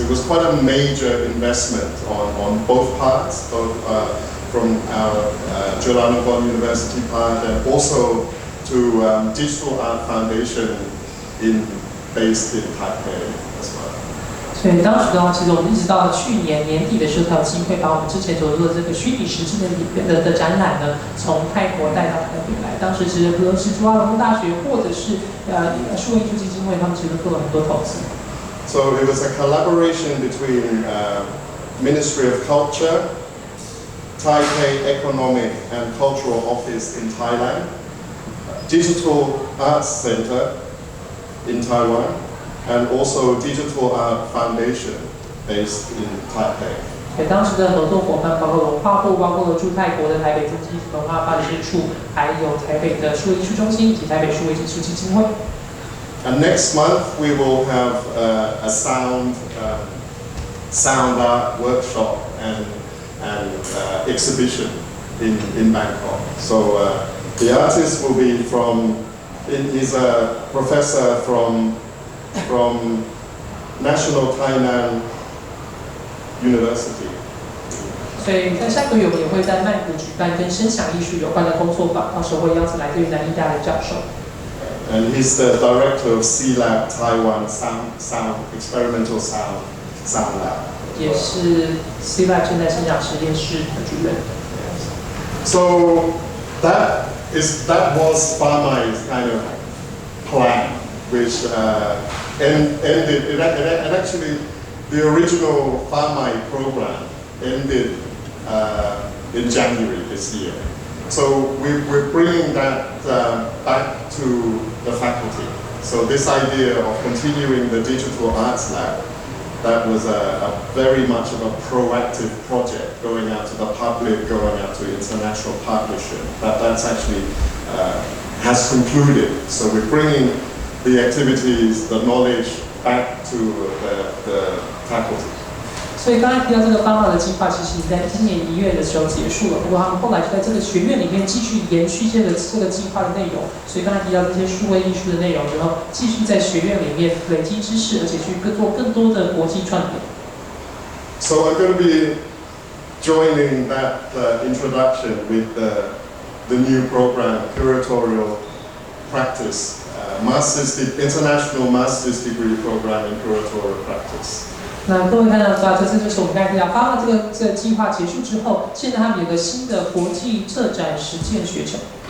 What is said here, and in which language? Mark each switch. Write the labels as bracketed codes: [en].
[en] It was quite a major investment on both parts, both from our Chulalongkorn University part and also to Digital Art Foundation based in Taipei as well. [zh] 所以当时的话，其实我们一直到去年年底的时候，才有机会把我们之前所做的这个虚拟实境的展览呢，从泰国带到台北来。当时其实不论是朱拉隆功大学或者是数位艺术基金会，他们其实做了很多投资。 [en] So it was a collaboration between Ministry of Culture, Taipei Economic and Cultural Office in Thailand, Digital Arts Center in Taiwan, and also Digital Art Foundation based in Taipei. [zh] 对，当时的合作伙伴包括文化部，包括了驻泰国的台北经济文化办事处，还有台北的数位艺术中心以及台北数位艺术基金会。 [en] And next month we will have a sound art workshop and exhibition in Bangkok. So the artist will be he's a professor from National Thailand University. [zh] 所以在下个月我们也会在曼谷举办跟声响艺术有关的工作坊，到时候会邀请来自于南艺大的教授。 [en] And he's the director of C-Lab Taiwan Experimental Sound Lab. [zh] 也是 C-Lab 现代声响实验室的主任。 [en] So that was FAAMAI's kind of plan, which ended. And actually, the original FAAMAI program ended in January this year. So we're bringing that back to the faculty. So this idea of continuing the digital arts lab, that was a very much of a proactive project, going out to the public, going out to international partnership. That's actually has concluded. So we're bringing the activities, the knowledge back to the faculty. [zh] 所以刚才提到这个FAAMAI的计划，其实在今年1月的时候结束了。不过他们后来就在这个学院里面继续延续这个计划的内容。所以刚才提到这些数位艺术的内容，然后继续在学院里面累积知识，而且去做更多的国际串联。 [en] So I'm going to be joining that introduction with the new program, Curatorial Practice, International Master's Degree Program in Curatorial Practice. [zh] 那各位看到这就是我们刚才提到FAAMAI这个计划结束之后，现在他们有个新的国际策展实践学程。